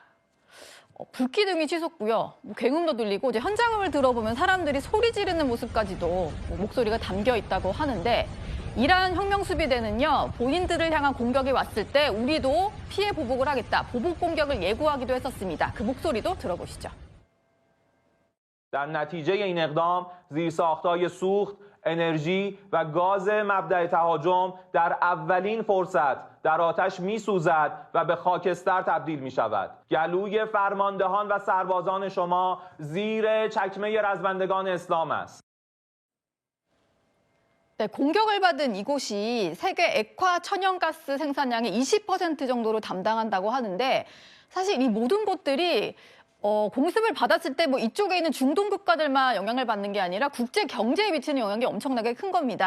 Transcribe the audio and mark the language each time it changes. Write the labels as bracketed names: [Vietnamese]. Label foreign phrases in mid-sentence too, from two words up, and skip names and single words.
[Korean] 불기둥이 치솟고요. 굉음도 들리고 이제 현장음을 들어보면 사람들이 소리 지르는 모습까지도 목소리가 담겨 있다고 하는데 이란 혁명수비대는요. 본인들을 향한 공격이 왔을 때 우리도 피해 보복을 하겠다. 보복 공격을 예고하기도 했었습니다. 그 목소리도 들어보시죠. [Persian] در نتیجه این اقدام زیرساخت‌های سوخت، انرژی و گاز مبدأ تهاجم در اولین فرصت در آتش می‌سوزد و به خاکستر تبدیل می‌شود. گلوی فرماندهان و سربازان شما زیر چکمه رزمندگان اسلام است. [Korean] 네, 공격을 받은 이곳이 세계 액화 천연가스 생산량의 20% 정도로 담당한다고 하는데 사실 이 모든 곳들이 공습을 받았을 때 뭐 이쪽에 있는 중동 국가들만 영향을 받는 게 아니라 국제 경제에 미치는 영향이 엄청나게 큰 겁니다.